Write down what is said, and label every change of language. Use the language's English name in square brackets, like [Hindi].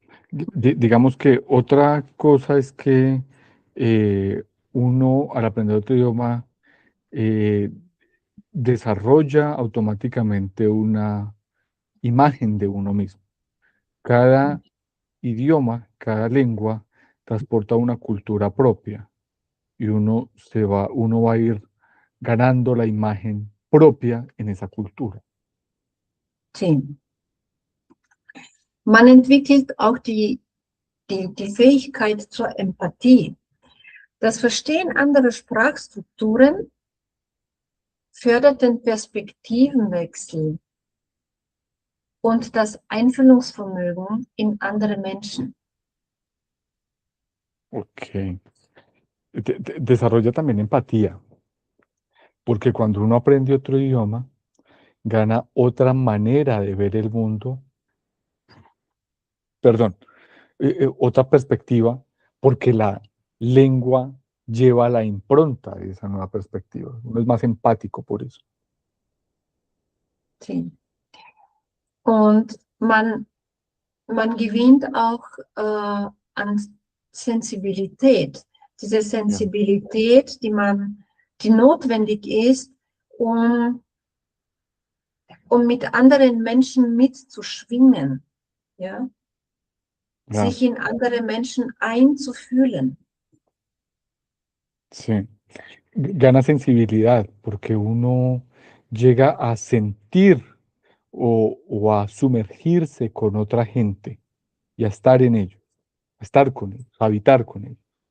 [Spanish] Digamos que otra cosa es que uno al aprender otro idioma eh, desarrolla automáticamente una imagen de uno mismo. Cada idioma, cada lengua transporta una cultura propia y uno va a ir ganando la imagen propia en esa cultura. Sí. [German] Man entwickelt auch die Fähigkeit zur Empathie. Das Verstehen anderer Sprachstrukturen fördert den Perspektivenwechsel und das Einfühlungsvermögen in andere Menschen. Ok. [Spanish] Desarrolla también empatía, porque cuando uno aprende otro idioma, gana otra manera de ver el mundo, perdón, otra perspectiva, porque la lengua lleva la impronta de esa nueva perspectiva. Uno es más empático por eso. Sí. [German] Und man gewinnt auch an Sensibilität. Diese Sensibilität, die notwendig ist, um mit anderen Menschen mitzuschwingen, ja? Ja, Sich in andere Menschen einzufühlen. [Spanish] sí. Gana sensibilidad porque uno llega a sentir o a sumergirse con otra gente y a estar en ellos, a estar con ellos, a habitar con ellos.